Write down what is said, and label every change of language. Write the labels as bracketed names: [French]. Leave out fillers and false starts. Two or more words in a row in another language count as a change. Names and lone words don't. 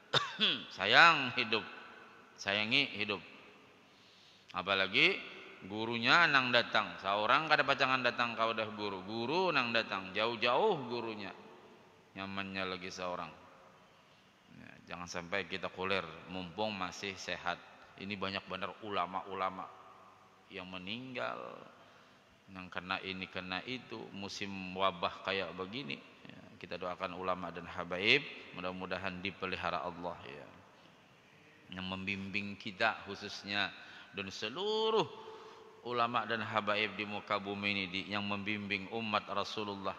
[Indonesian] Sayangi hidup. [Banjar] Apalagi gurunya nang datang, seorang kada pacangan datang kau dah guru nang datang jauh-jauh gurunya, nyamannya lagi seorang. [Indonesian] Ya, jangan sampai kita kulir mumpung masih sehat. Ini banyak benar ulama-ulama yang meninggal yang kena ini kena itu, musim wabah kayak begini. Ya, kita doakan ulama dan habaib mudah-mudahan dipelihara Allah ya, yang membimbing kita khususnya dan seluruh ulama dan habaib di muka bumi ini yang membimbing umat Rasulullah.